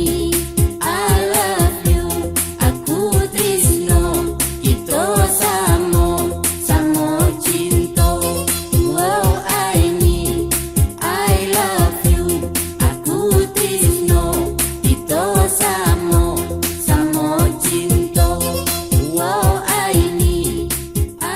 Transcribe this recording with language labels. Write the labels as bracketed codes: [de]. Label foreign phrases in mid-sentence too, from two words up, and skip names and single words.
[en] love you [jv] aku tresno kita samo cinta wow [en] I love you [jv] aku tresno kita samo cinta wow I